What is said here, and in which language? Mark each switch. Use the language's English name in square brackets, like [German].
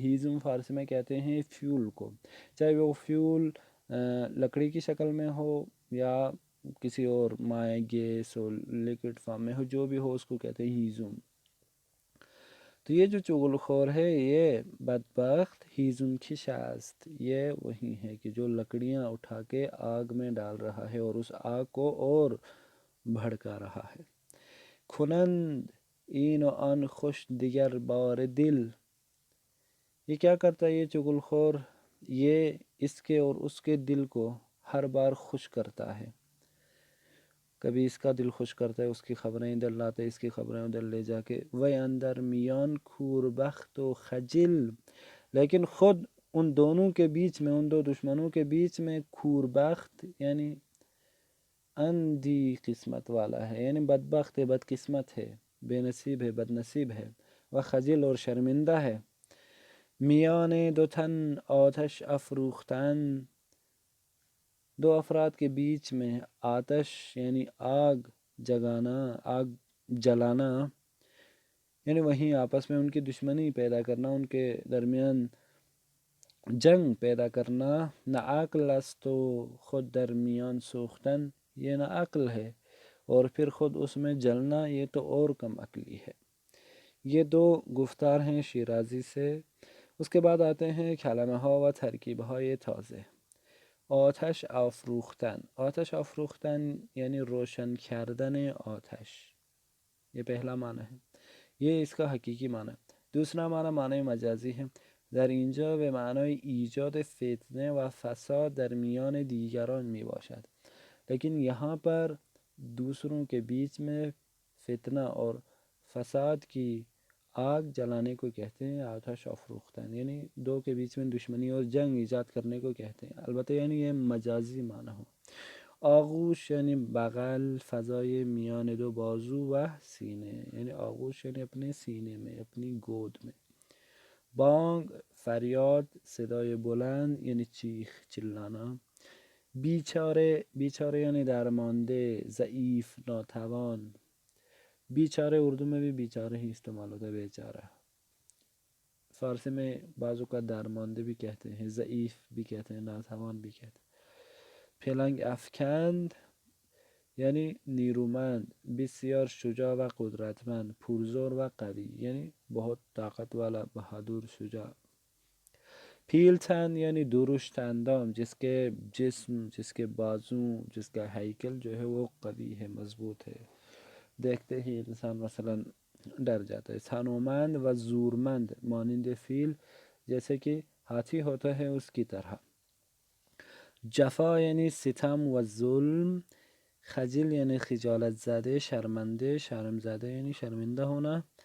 [Urdu] ہیزم فارسی میں کہتے ہیں فیول کو، چاہے وہ فیول لکڑی کی شکل میں ہو یا کسی اور مائع، گیس اور لیکوڈ فارم میں ہو، جو بھی ہو اس کو کہتے ہیں ہیزم. تو یہ جو چغل خور ہے یہ بدبخت [Persian] ہیزم کش است، [Urdu] یہ وہی ہے کہ جو لکڑیاں اٹھا کے آگ میں ڈال رہا ہے اور اس آگ کو اور بھڑکا رہا ہے. [Persian] کنند این و آن خوش دیگر بار دل. [Urdu] یہ کیا کرتا ہے یہ چغل خور؟ یہ اس کے اور اس کے دل کو ہر بار خوش کرتا ہے. کبھی اس کا دل خوش کرتا ہے، اس کی خبریں ادھر لاتا ہے، اس کی خبریں ادھر لے جا کے. [Persian] وی اندر میان کور بخت و خجل. [Urdu] لیکن خود ان دونوں کے بیچ میں، ان دو دشمنوں کے بیچ میں کور بخت یعنی اندھی قسمت والا ہے، یعنی بدبخت ہے، بدقسمت ہے، بے نصیب ہے، بد نصیب ہے. و خجل اور شرمندہ ہے. [Persian] میان دو تن آتش افروختن. [Urdu] دو افراد کے بیچ میں آتش یعنی آگ جگانا، آگ جلانا، یعنی وہیں آپس میں ان کی دشمنی پیدا کرنا، ان کے درمیان جنگ پیدا کرنا. [Persian] نہ عقل است و خود درمیان سوختن. [Urdu] یہ نہ عقل ہے اور پھر خود اس میں جلنا، یہ تو اور کم عقلی ہے. یہ دو گفتار ہیں شیرازی سے. اس کے بعد آتے ہیں [Persian] کلمہ ها و ترکیب های تازه. [Urdu] آتش افروختن. [Persian] آتش افروختن یعنی روشن کردن آتش، [Urdu] یہ پہلا معنی ہے، یہ اس کا حقیقی معنی ہے. دوسرا معنی مجازی ہے. [Persian] در اینجا به معنای ایجاد فتنه و فساد در میان دیگران می باشد. [Urdu] لیکن یہاں پر دوسروں کے بیچ میں فتنہ اور فساد کی آگ جلانے کو کہتے ہیں آتش افروختن، یعنی دو کے بیچ میں دشمنی اور جنگ ایجاد کرنے کو کہتے ہیں. البتہ یعنی یہ مجازی معنی ہو. آغوش یعنی بغل، [Persian] فضای میان دو بازو و سینے، [Urdu] یعنی آغوش یعنی اپنے سینے میں، اپنی گود میں. [Persian] بانگ فریاد، صدای بلند یعنی [Urdu] چیخ چلانا. [Persian] بیچاره، بیچاره یعنی درمانده، ضعیف، ناتوان. [Urdu] بیچاره اردو میں بھی بیچاره ہی استعمال ہوتا ہے، بیچارہ. فارسی میں بعض اوقات درمانده بھی کہتے ہیں، ضعیف بھی کہتے ہیں، ناتوان بھی کہتے ہیں. [Persian] پلنگ افکند یعنی نیرومند، بسیار شجاع و قدرتمند، پرزور و قوی، [Urdu] یعنی بہت طاقت والا، بہادر، شجاع. پیلتن یعنی درشت اندام، جس کے جسم، جس کے بازو، جس کا ہیکل جو ہے وہ قوی ہے، مضبوط ہے، دیکھتے ہی انسان مثلا ڈر جاتا ہے. [Persian] ثانومند و زورمند مانند فیل، [Urdu] جیسے کہ ہاتھی ہوتا ہے اس کی طرح. [Persian] جفا یعنی ستم و ظلم. خجل یعنی خجالت زده، شرمنده، شرم زده یعنی [Urdu] شرمندہ ہونا.